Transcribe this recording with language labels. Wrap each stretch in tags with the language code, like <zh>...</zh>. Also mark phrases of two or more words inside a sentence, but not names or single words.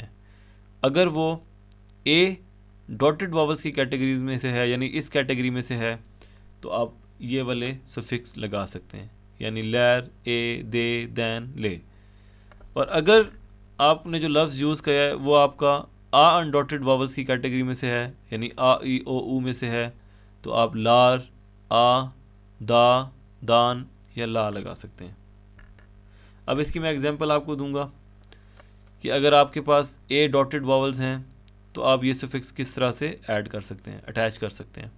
<ur>اگر وہ اے</ur> <en>dotted vowels</en> <ur>کی کیٹیگریز میں سے ہے، یعنی اس کیٹیگری میں سے ہے، تو آپ یہ والے سفکس لگا سکتے ہیں، یعنی لیر، اے، دے، دین، لے. اور اگر آپ نے جو لفظ یوز کیا ہے وہ آپ کا آ</ur> <en>undotted vowels</en> <ur>کی کیٹیگری میں سے ہے، یعنی آ، ای، او، او میں سے ہے، تو آپ لار، آ، دا، دان یا لا لگا سکتے ہیں. اب اس کی میں ایگزامپل آپ کو دوں گا کہ اگر آپ کے پاس اے</ur> <en>dotted vowels</en> <ur>ہیں تو آپ یہ سفکس کس طرح سے ایڈ کر سکتے ہیں، اٹیچ کر سکتے ہیں.</ur>